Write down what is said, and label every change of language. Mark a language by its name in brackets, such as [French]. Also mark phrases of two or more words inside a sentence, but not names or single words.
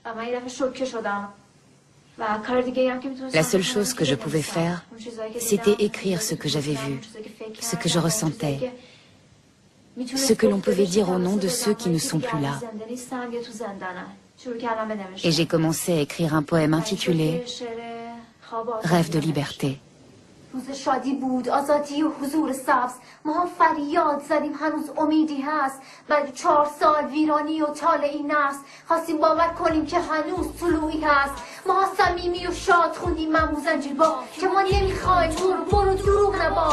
[French] La seule chose que je pouvais faire, c'était écrire ce que j'avais vu, ce que je ressentais. ce que l'on pouvait dire au nom de ceux qui ne sont plus là. Et j'ai commencé à écrire un poème intitulé « Rêve de liberté ». [Persian] روز شادی بود، آزادی و حضور سبز. ما هم فریاد زدیم، هنوز امیدی هست. بعد 4 سال ویرانی و طالعی نفس، خواستیم باور کنیم که هنوز طلوعی هست. ما صمیمی و شاد خوندیم ممو زنجیربا که ما نمیخوایم برو دروغ نبا.